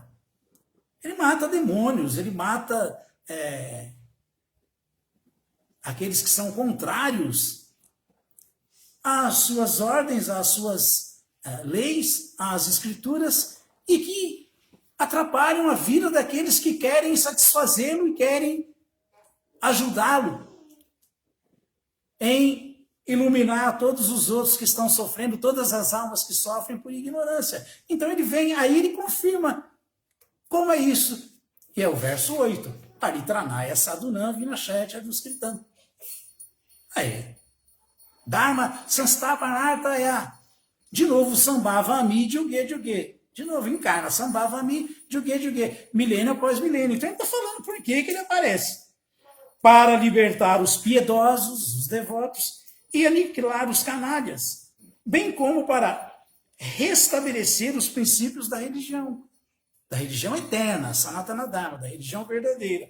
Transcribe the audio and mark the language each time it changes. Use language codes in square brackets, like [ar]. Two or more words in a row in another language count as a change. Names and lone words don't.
[pt] Ele mata demônios, ele mata aqueles que são contrários às suas ordens, às suas leis, às escrituras, e que atrapalham a vida daqueles que querem satisfazê-lo e querem ajudá-lo em iluminar todos os outros que estão sofrendo, todas as almas que sofrem por ignorância. Então ele vem, aí ele confirma como é isso. E é o verso 8. [sa] परित्राणाय साधूनां विनाशाय चदुष्कृताम्. [pt] Aí. [sa] धर्म संस्थापनार्थाय. [pt] De novo, [sa] सम्भवामि युगे युगे. [pt] De novo, encarna [sa] सम्भवामि युगे युगे. [pt] Milênio após milênio. Então ele está falando por que ele aparece. Para libertar os piedosos, os devotos, e aniquilar os canalhas. Bem como para restabelecer os princípios da religião eterna, Sanatana Dharma, da religião verdadeira.